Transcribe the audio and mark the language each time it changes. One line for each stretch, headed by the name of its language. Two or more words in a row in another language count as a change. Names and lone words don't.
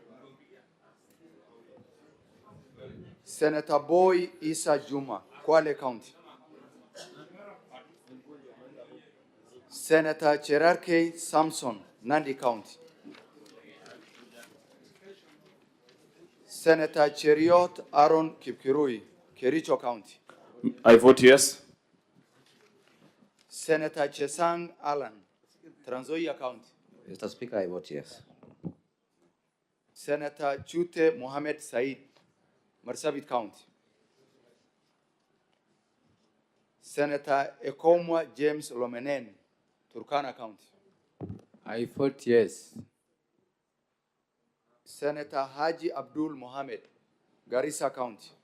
English: Senator Boy Isa Juma, Kwale County. Senator Cherarke Samson, Nandi County. Senator Cheriot Aaron Kipkirui, Kericho County. I vote yes. Senator Chesang Alan, Trans Nzoia County. Mr. Speaker, I vote yes. Senator Chute Mohammed Said, Marsabit County. Senator Ekomwa James Lomenen, Turkana County. I vote yes. Senator Haji Abdul Mohammed, Garissa County.